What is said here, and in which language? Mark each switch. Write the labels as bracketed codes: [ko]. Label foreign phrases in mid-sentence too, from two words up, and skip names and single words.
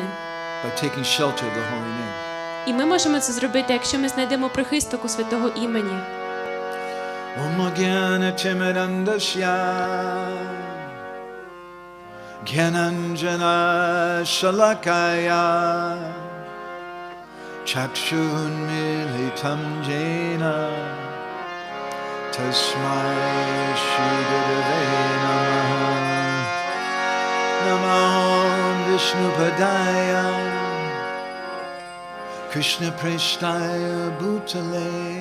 [en] By taking shelter of the holy name. [uk] І ми можемо це зробити, якщо ми знайдемо прихисток у святого імені. [sa] ॐ ज्ञान तिमिरान्धस्य ज्ञानाञ्जन शलाकया चक्षुरुन्मीलितं येन तस्मै श्री गुरवे नमः नमो विष्णुपादाय कृष्ण प्रेष्ठाय भूतले